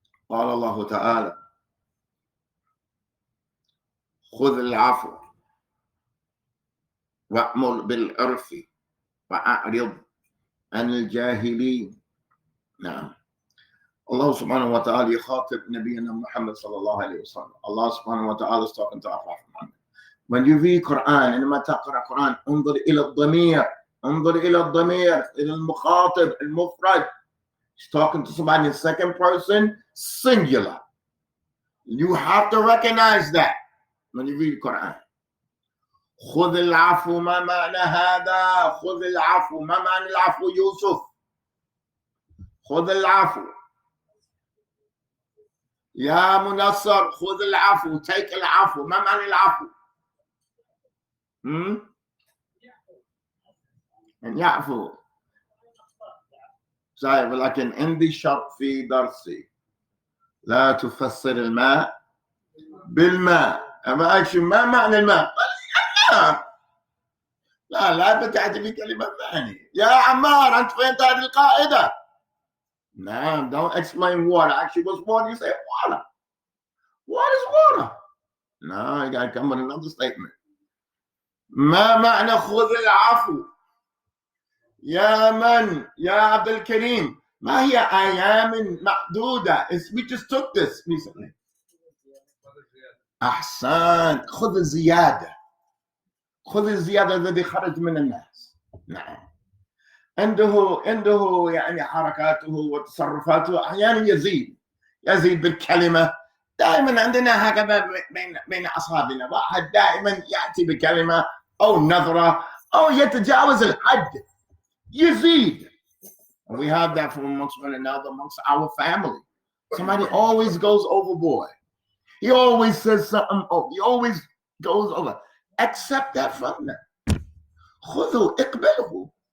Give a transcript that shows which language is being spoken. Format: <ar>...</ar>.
<ar>قال الله تعالى: خذ العفو وأمر بالعرف وأعرض عن الجاهلين. نعم. Allah subhanahu wa ta'ala يخاطب نبينا محمد صلى الله عليه وسلم.</ar> <en>Allah subhanahu wa ta'ala is talking to our Prophet Muhammad. When you read Quran,</en> <ar>عندما تقرأ Quran, انظر إلى الضمير، إلى المخاطب المفرد.</ar> <en>He's talking to somebody in second person, singular. You have to recognize that when you read Quran.</en> <ar>خذ العفو، ما معنى هذا؟ خذ العفو، ما معنى العفو يوسف؟ خذ العفو. يا منصر خذ العفو،</ar> <en>take</en> <ar>العفو. ما معنى العفو؟ أن يعفو. صحيح، ولكن عندي شرط في درسي، لا تفسر الماء بالماء. أما أكشن ما معنى الماء؟ لا بتعدي بكلمة ثانية. يا عمار أنت فهمت هذه القاعدة؟ نعم.</ar> <en>Don't explain water. Actually, what's water? You say water. What is water? No, you gotta come with another statement.</en> <ar>ما معنى خذ العفو؟ يا عبد الكريم، ما هي أيام معدودة؟</ar> <en>We just took this recently.</en> <ar>أحسنت. خذ الزيادة. خذ الزيادة الذي خرج من الناس. نعم. عنده يعني حركاته وتصرفاته أحيانا يزيد بالكلمة. دائما عندنا هكذا بين أصحابنا، واحد دائما يأتي بكلمة أو نظرة أو يتجاوز الحد، يزيد.</ar> <en>We have that from amongst one another, amongst our family. Somebody always goes overboard. He always says something. He always goes over. Accept that from them.</en> <ar>خذوا اقبله.</ar>